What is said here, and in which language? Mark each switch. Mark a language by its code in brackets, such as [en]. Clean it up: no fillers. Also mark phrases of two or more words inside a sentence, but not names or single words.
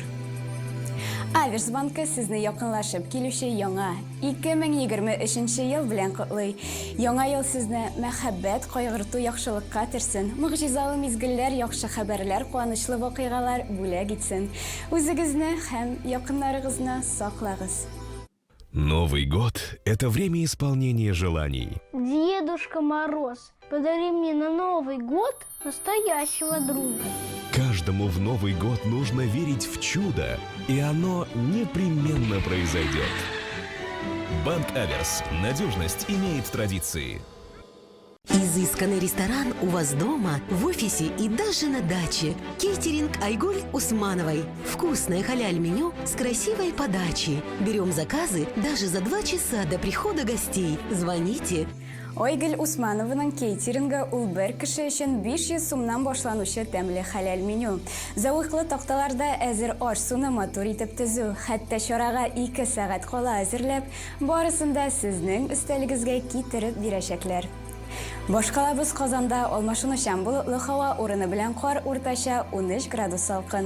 [tt] Аверсбанкы сезне якынлашып килүче яңа 2023 ел белән котлый. Яңа ел сезне мәхәббәт, кайгырту, яхшылыкка терсен. Мөгъҗизалы мизгелләр, яхшы хәбәрләр, куанычлы вакыйгалар бүләк итсен. Үзегезне һәм якыннарыгызны саклагыз. [ru] Новый год – это время исполнения желаний. Дедушка Мороз, подари мне на Новый год настоящего друга. Каждому в Новый год нужно верить в чудо, и оно непременно произойдет. Банк Аверс. Надежность имеет традиции. Изысканный ресторан у вас дома, в офисе и даже на даче. Кейтеринг Айгуль Усмановой. Вкусное халяль-меню с красивой подачей. Берем заказы даже за 2 часа до прихода гостей. Звоните. [tt] Айгуль Усмановның кейтеринга ул бер кеше өчен 500 сумнан башланучы тәмле халяль меню. Зауыклы такталарда әзер аш суны матур итеп төзү, хәтта чарага 2 сәгать кала әзерләп, барысын да сезнең өстәлегезгә китереп бирәчәкләр. Башкалабыз Казанда алмашынучан болытлы һава урыны белән кар уртача 13 градус салкын.